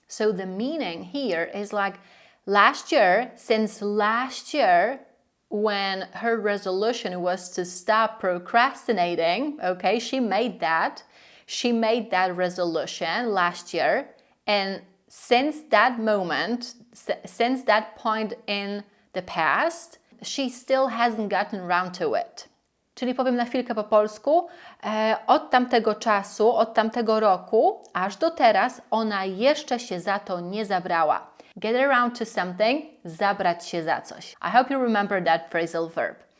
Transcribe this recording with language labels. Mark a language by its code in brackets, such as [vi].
[en] So the meaning here is like last year, since last year, when her resolution was to stop procrastinating, okay, she made that resolution last year, and since that moment, since that point in the past, she still hasn't gotten around to it. [pl] Czyli powiem na chwilkę po polsku, od tamtego czasu, od tamtego roku, aż do teraz ona jeszcze się za to nie zabrała. [en] Get around to something, [pl] zabrać się za coś. [en] I hope you remember that phrasal verb.